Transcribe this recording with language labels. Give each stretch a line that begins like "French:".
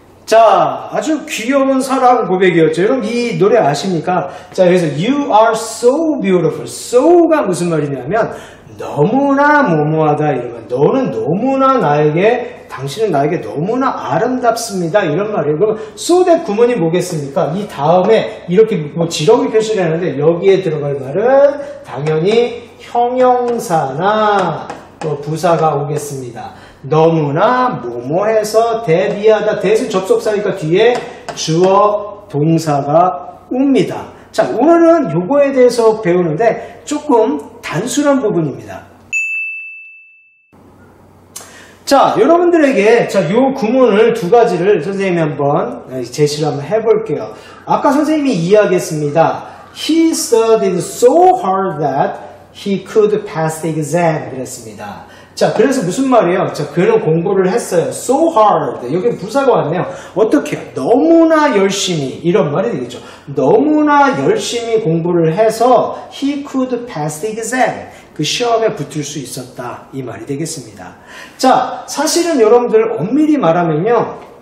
Korean: 자, 아주 귀여운 사랑 고백이었죠. 여러분 이 노래 아십니까?
English: 자, 그래서 You are so beautiful.
Korean: so가 무슨 말이냐면 너무나 뭐뭐하다 이러면 너는 너무나 당신은 나에게 너무나 아름답습니다. 이런 말이에요. 그럼 so that 구문이 뭐겠습니까? 이 다음에 이렇게 뭐 지렁이 표시를 하는데 여기에 들어갈 말은 당연히 형용사나 또 부사가 오겠습니다. 너무나 뭐뭐해서 대비하다. 대신 접속사니까 뒤에 주어 동사가 옵니다. 자, 오늘은 요거에 대해서 배우는데 조금 단순한 부분입니다. 자, 여러분들에게 요 구문을 두 가지를 선생님이 한번 제시를 한번 해볼게요. 아까 선생님이 이야기했습니다.
English: He studied so hard that he could pass the exam.
Korean: 그랬습니다. 자, 그래서 무슨 말이에요? 자, 그는 공부를 했어요.
English: So hard.
Korean: 여기 부사가 왔네요. 어떻게 해요? 너무나 열심히. 이런 말이 되겠죠. 너무나 열심히 공부를 해서
English: he could pass the exam.
Korean: 그 시험에 붙을 수 있었다. 이 말이 되겠습니다. 자, 사실은 여러분들 엄밀히 말하면요.